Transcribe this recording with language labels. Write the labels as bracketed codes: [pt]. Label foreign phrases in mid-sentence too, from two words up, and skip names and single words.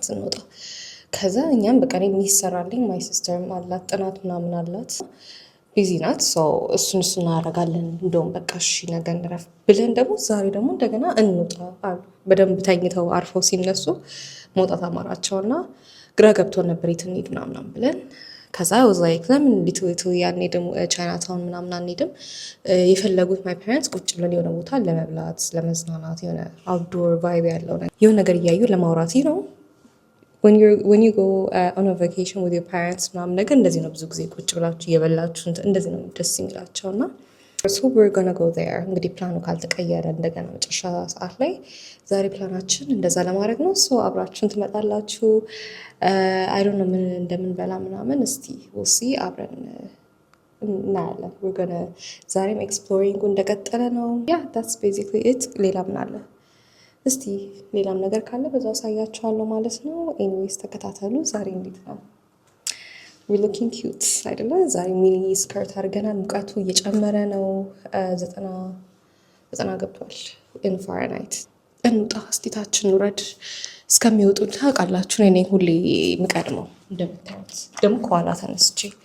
[am] ስንወጣ። ከዛ እኛም በቃ የሚሰራልኝ [en] my sister [am] አላት ጥናት ምናምን አላት ቢዚ ናት። እሱን እናደርጋለን። እንደውም በቃ እሺ ነገ እንረፍ ብለን ደግሞ ዛሬ ደግሞ እንደገና እንውጣ አሉ። በደንብ ተኝተው አርፈው ሲነሱ መውጣት አማራቸውና ግራ ገብቶን ነበር የት እንሂድ ምናምን ብለን። ከዛ [en] was like [am] ለምን ሊትዊቱ ያኔ ደግሞ ቻይና ታውን ምናምን አንሄድም? የፈለጉት [en] my parents [am] ቁጭ ብለን የሆነ ቦታ ለመብላት ለመዝናናት፣ የሆነ [en] outdoor vibe [am] ያለው የሆነ ነገር እያዩ ለማውራት ነው። [en] when you go on a vacation with your parents [am] ምናምን ነገር እንደዚህ ነው። ብዙ ጊዜ ቁጭ ብላችሁ እየበላችሁ እንደዚህ ነው ደስ የሚላቸው እና so [en] we're gonna go there። [am] እንግዲህ ፕላኑ ካልተቀየረ እንደገና መጨረሻ ሰዓት ላይ ዛሬ ፕላናችን እንደዛ ለማድረግ ነው። so አብራችሁን ትመጣላችሁ። [en] I don't know [am] ምን እንደምንበላ ምናምን እስቲ [en] we'll see [am] አብረን እናያለን። [en] we're gonna [am] ዛሬም ኤክስፕሎሪንጉ እንደቀጠለ ነው። [en] yeah that's basically it። [am] ሌላ ምን አለ እስቲ ሌላም ነገር ካለ በዛው አሳያችኋለሁ ማለት ነው። ኤኒዌይስ ተከታተሉ። ዛሬ እንዴት ነው? [en] we looking cute አይደለ? [am] ዛሬ [en] mini skirt [am] አድርገናል። ሙቀቱ እየጨመረ ነው። 90 ገብቷል [en] in Fahrenheit። [am] እንውጣ እስቲ ታችን ውረድ እስከሚወጡ ታውቃላችሁ። እኔ ሁሌ የምቀድመው እንደምታዩት ደግሞ ከኋላ ተነስቼ